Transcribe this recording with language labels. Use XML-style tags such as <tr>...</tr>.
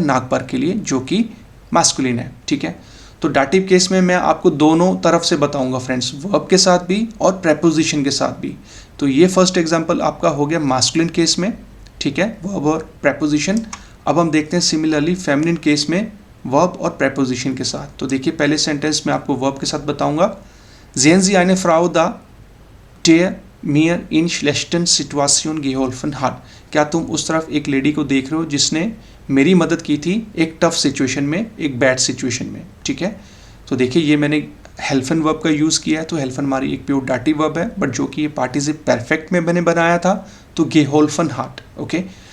<hi>नागपर के लिए, जो कि मास्कुलिन है, ठीक है। तो डाटिव केस में मैं आपको दोनों तरफ से बताऊंगा फ्रेंड्स, वर्ब के साथ भी और प्रेपोजिशन के साथ भी। तो ये फर्स्ट एग्जाम्पल आपका हो गया मास्कुलिन केस में, ठीक है, वर्ब और प्रेपोजिशन। अब हम देखते हैं सिमिलरली फेमिनिन केस में वर्ब और प्रेपोजिशन के साथ। तो देखिए पहले सेंटेंस में आपको वर्ब के साथ बताऊंगा।</hi> <de>Sehen Sie eine Frau da, der mir in schlechten Situation geholfen hat?</de> <hi>क्या तुम उस तरफ एक लेडी को देख रहे हो जिसने मेरी मदद की थी एक टफ सिचुएशन में, एक बैड सिचुएशन में, ठीक है। तो देखिए ये मैंने हेल्फन वर्ब का यूज़ किया है। तो हेल्फन हमारी एक प्योर डाटिव वर्ब है, बट जो कि ये पार्टिसिप परफेक्ट में मैंने बनाया था तो गेहोल्फन हार्ट, ओके।</hi>